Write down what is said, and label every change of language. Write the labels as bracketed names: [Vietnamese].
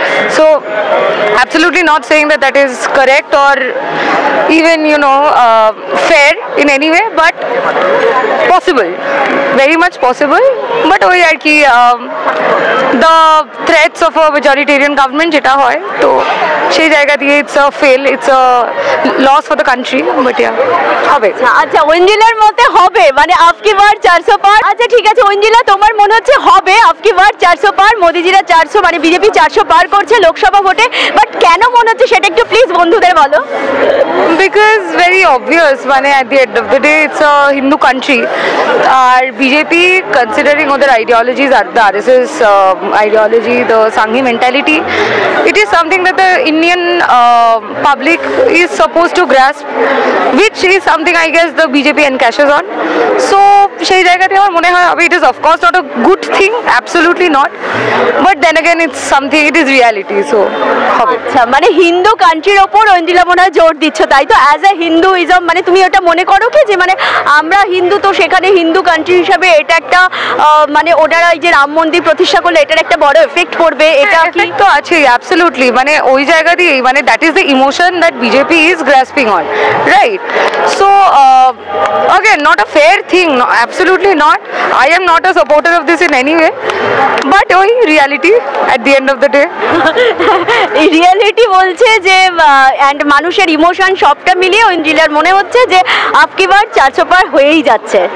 [English] So absolutely not saying that is correct or even fair in any way, but possible, very much possible. But [Bangla] ওই আর কি [English] the threats of a majoritarian government [Bangla] যেটা হয়, তো সেই জায়গা দিয়ে [English] it's a fail, it's a loss for the country, but yeah, [Bangla] হবে। আচ্ছা, ঐন্দ্রিলার মতে হবে মানে [Hindi] আপকি বার 400 পার। [Bangla] আচ্ছা ঠিক আছে ঐন্দ্রিলা, তোমার মনে হচ্ছে হবে আপকি বার 400 পার, মোদিজিরা 400 মানে বিজেপি 400 পার করছে লোকসভা ভোটে, বাট কেন মনে হচ্ছে সেটা একটু প্লিজ বন্ধুদের বলো। [English] Because very obvious, at the end of the day it's a Hindu country, আর BJP considering ওদের ideologies are the RSS ideology, the Sanghi mentality, it is something that the Indian public is supposed to grasp, which is something I guess the BJP encashes on. So [Bangla] সেই জায়গাতে আমার মনে হয় [English] it is of course not a good thing, absolutely not, but then again it's something, it is reality, so [Bangla] হবে। আচ্ছা, মানে হিন্দু কান্ট্রির ওপর ঐন্দ্রিলা মনে হয় জোর দিচ্ছ তাই তো? [English] as a Hinduism [Bangla] মানে তুমি ওটা মনে করো কি যে মানে আমরা হিন্দু, তো সেখানে হিন্দু কান্ট্রি হিসাবে এটা একটা মানে ওনারা এই যে রাম মন্দির প্রতিষ্ঠা করলে এটার একটা বড় এফেক্ট পড়বে, এটা কি? [English] তো আছে অ্যাবসলিউটলি, [Bangla] ওই জায়গা দিয়ে [English] That is the emotion that BJP is grasping on, right? So again, not a fair thing, no, absolutely not. I am not a supporter of this in any way, but ওই reality at the end of the day. [Bangla] এই reality বলছে যে and মানুষের emotion সবটা মিলিয়ে ঐন্দ্রিলার মনে হচ্ছে যে [Hindi] আপকি বার 400 পার [Bangla] হয়েই যাচ্ছে।